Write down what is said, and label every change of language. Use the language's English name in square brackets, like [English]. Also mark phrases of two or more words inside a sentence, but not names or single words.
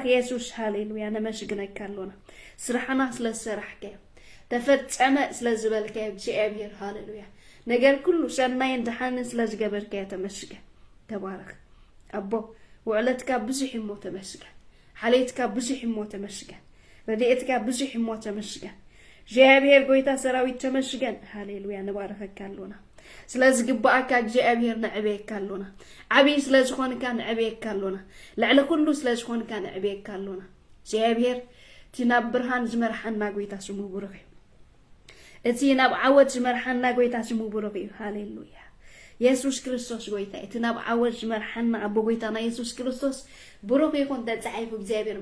[Tigrinya] ኢየሱስ ሃሌሉያ ነመስግነካ አለና ስራሕና ስለሰራሕከ ተፈጸመ ስለዝበልከ እግዚአብሔር ሃሌሉያ ነገር ኩሉ ሰናይ እንደሐን ስለዝገበርከ ተመስገን ተባረክ አቦ ወዕለትካ ብዙሕ ሞ ተመስገን ሓሌትካ ብዙሕ ሞ ተመስገን ረድኤትካ ብዙሕ ሞ ተመስገን እግዚአብሔር ጎይታ ሰራዊት ተመስገን ሃሌሉያ ነባረከካ አለና ስለዚህ ግባአካ እግዚአብሔር ንዕቤካ አለና ዓቢ ስለዚህ ኾንካ ንዕቤካ አለና ለዕለ ኩሉ ስለዚህ ኾንካ ንዕቤካ አለና እግዚአብሔር ቲናብ ብርሃን ዝመርሐና ጎይታ ስሙ ብሩኽ እቲ ናብ ዓወት ዝመርሐና ጎይታ ስሙ ብሩኽ ሃሌሉያ ኢየሱስ ክርስቶስ ጎይታ እቲ ናብ ዓወት ዝመርሐና አቦ ጎይታና ኢየሱስ ክርስቶስ ብሩኽ ይኹን ተጻሒፉ እግዚአብሔር